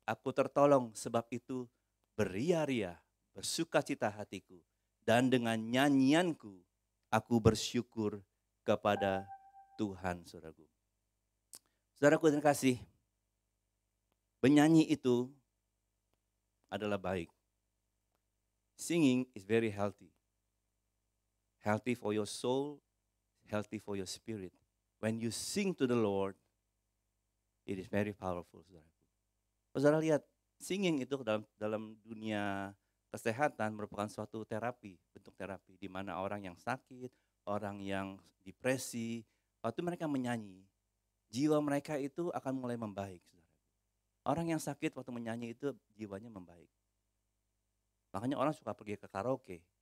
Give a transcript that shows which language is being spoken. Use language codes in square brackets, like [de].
[id] Aku tertolong, sebab itu beria-ria, bersukacita hatiku. Dan dengan nyanyianku, aku bersyukur kepada Tuhan, saudaraku. Saudaraku yang kasih, menyanyi itu adalah baik. [en] Singing is very healthy. Healthy for your soul, healthy for your spirit. When you sing to the Lord, it is very powerful, saudaraku. [id] Saudara lihat, singing itu dalam dunia kesehatan merupakan suatu terapi, bentuk terapi, di mana orang yang sakit, orang yang depresi, waktu mereka menyanyi, jiwa mereka itu akan mulai membaik, saudara. Orang yang sakit waktu menyanyi itu jiwanya membaik. Makanya orang suka pergi ke karaoke.